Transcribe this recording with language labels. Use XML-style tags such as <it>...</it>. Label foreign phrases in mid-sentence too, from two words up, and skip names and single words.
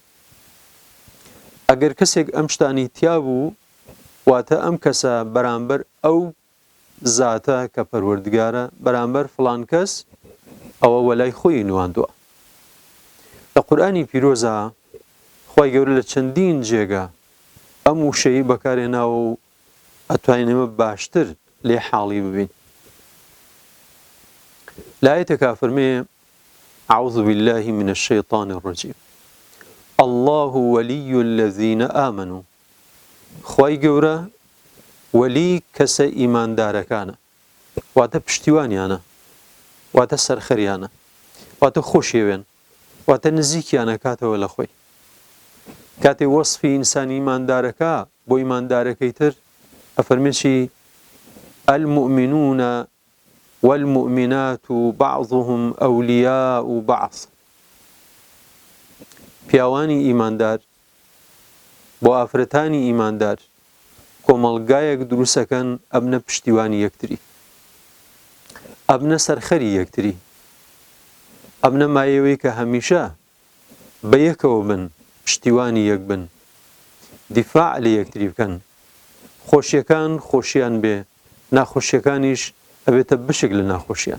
<ckb>ئەگەر کەسێک ئەم شتانی تیا بوو واتە ئەم کەسە بەرامبەر ئەو زاتە کە پەروەردگارە، بەرامبەر فڵان کەس ئەوە وەلای خۆی نواندووە. لە قورئانی پیرۆزە خوای گەورە لە چەندین جێگە ئەم وشەیە بەکارهێناوە و ئەتوانین ئێمە باشتر لێ حاڵی ببین. لە ئایەتێکا فەرمێ</ckb> <ar>أعوذ بالله من الشيطان الرجيم الله ولي الذين آمنوا.</ar> <ckb>خوای گەورە وەلی کەسە ئیماندارەکانە، واتە پشتیوانیانە، واتە سەرخەریانە، واتە خۆشیەوێن، واتە نزیکیانە کاتەوە لە خۆی. کاتێ وەصفی ئینسانی ئیماندارەکە بۆ ئیماندارەکەی تر ئەفەرمێکی</ckb> <ar>المؤمنون والمؤمنات بعضهم أولياء بعض.</ar> <ckb>پیاوانی ئیماندار بۆ ئافرەتانی ئیماندار کۆمەڵگایەک دروستەکەن ئەبنە پشتیوانی یەکتری، ئەبنە سەرخەری یەکتری، ئەبنە مایەوەی کە هەمیشە بە یەکەوە بن، پشتیوانی یەک بن، دیفاع لە یەکتری بکەن، خۆشیەکان خۆشیان بێ، ناخۆشیەکانیش ئەبێتە بشک لە ناخۆشیان.</ckb>